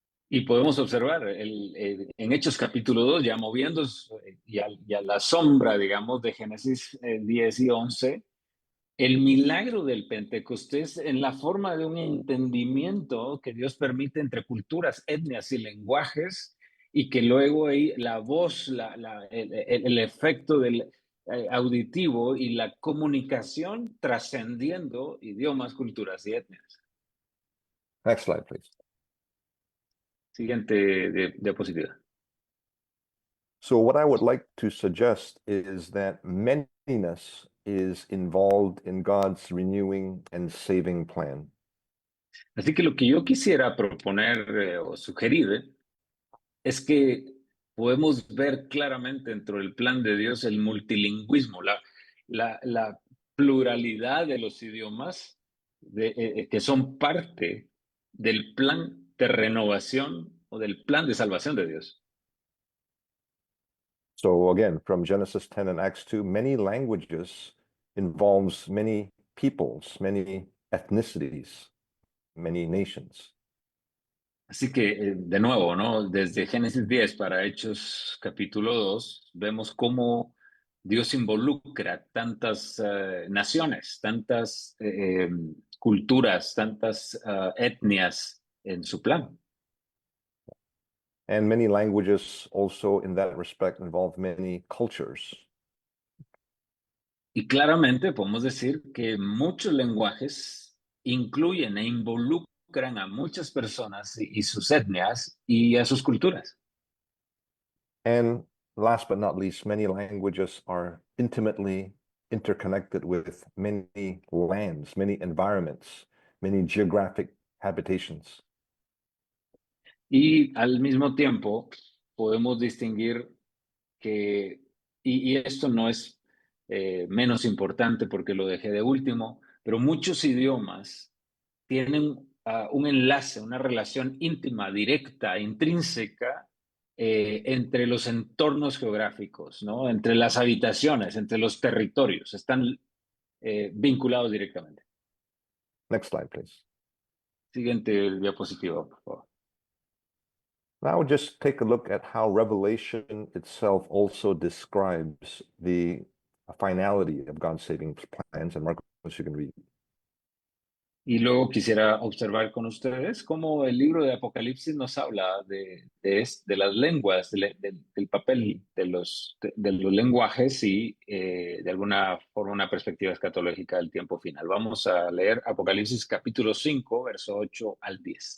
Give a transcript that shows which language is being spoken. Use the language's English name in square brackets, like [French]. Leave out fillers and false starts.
[Spanish] Y podemos observar en Hechos capítulo 2, ya moviéndose y a la sombra, digamos, de Génesis 10 y 11, el milagro del Pentecostés en la forma de un entendimiento que Dios permite entre culturas, etnias y lenguajes, y que luego ahí la voz, el efecto del auditivo y la comunicación trascendiendo idiomas, culturas y etnias. [English] Next slide, please. [Spanish] Siguiente diapositiva. [English] So what I would like to suggest is that manyness is involved in God's renewing and saving plan. [Spanish] Así que lo que yo quisiera proponer o sugerir es que podemos ver claramente dentro del plan de Dios el multilingüismo, la pluralidad de los idiomas que son parte del plan de renovación o del plan de salvación de Dios. [English] So again, from Genesis 10 and Acts 2, many languages involves many peoples, many ethnicities, many nations. [Spanish] Así que, de nuevo, ¿no? Desde Génesis 10 para Hechos capítulo 2, vemos cómo Dios involucra tantas naciones, tantas culturas, tantas etnias en su plan. [English] And many languages also in that respect involve many cultures. [Spanish] Y claramente podemos decir que muchos lenguajes incluyen e involucran a muchas personas y sus etnias y a sus culturas. [English] And last but not least, many languages are intimately interconnected with many lands, many environments, many geographic habitations. [Spanish] Y al mismo tiempo podemos distinguir que, y esto no es menos importante porque lo dejé de último, pero muchos idiomas tienen un enlace, una relación íntima, directa, intrínseca entre los entornos geográficos, ¿no? Entre las habitaciones, entre los territorios, están vinculados directamente. [English] Next slide, please. [Spanish] Siguiente diapositiva, por favor. [English] Now just take a look at how Revelation itself also describes the finality of God's saving plans. And Marcos, you can read. [Spanish] Y luego quisiera observar con ustedes cómo el libro de Apocalipsis nos habla de las lenguas, del papel de los lenguajes y de alguna forma una perspectiva escatológica del tiempo final. Vamos a leer Apocalipsis capítulo 5, verso 8 al 10.